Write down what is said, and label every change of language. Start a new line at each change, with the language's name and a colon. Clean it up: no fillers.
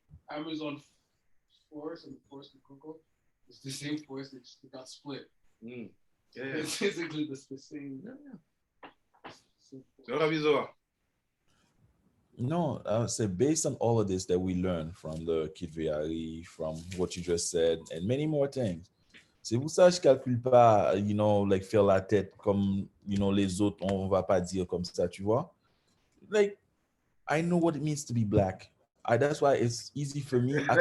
English: Amazon forest and the forest of Google, it's the same forest. It got split. Yeah. It's basically the same. Rabbi Zohar. No, I would say based on all of this that we learned from the Kitve Ari, from what you just said, and many more things.
French: C'est pour ça que je calcule pas,
English: you know, like
French: faire la tête comme,
English: you know,
French: les autres, on va pas dire comme ça, tu vois.
English: Like, I know what it means to be black. That's why it's easy for me.